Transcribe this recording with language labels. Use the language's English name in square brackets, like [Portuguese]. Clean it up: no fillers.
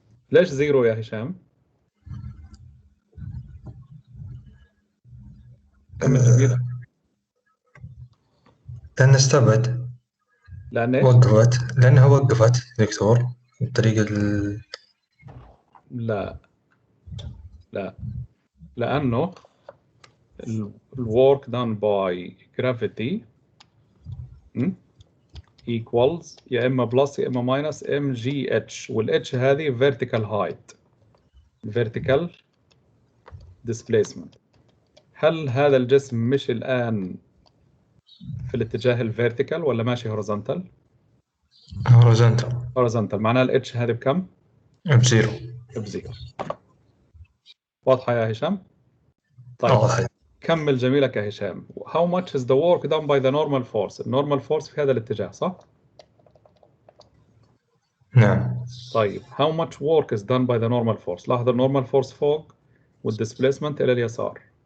[Arabic] ليش زيرو يا هشام؟ كمل جميلة. لأن استبعد. لأن ايش؟ وقفت. لأنها وقفت دكتور بطريقة لا لأنه ال [English] work done by gravity equals [Arabic] يا إما بلس يا إما ماينس mgh، والh هذه [English] vertical height vertical displacement. [Arabic] هل هذا الجسم مشي الآن في الاتجاه الفيرتيكال ولا ماشي هوريزونتال؟ هوريزونتال. معناها الاتش هذه بكم؟ بزيرو. واضحة يا هشام؟ طيب كمل جميلك يا هشام. [English] How much is the work done by the normal force؟ [Arabic] النورمال فورس في هذا الاتجاه صح؟ نعم. [English] طيب how much work is done by the normal force؟ [Arabic] لاحظ النورمال فورس فوق والديسبليسمنت إلى اليسار.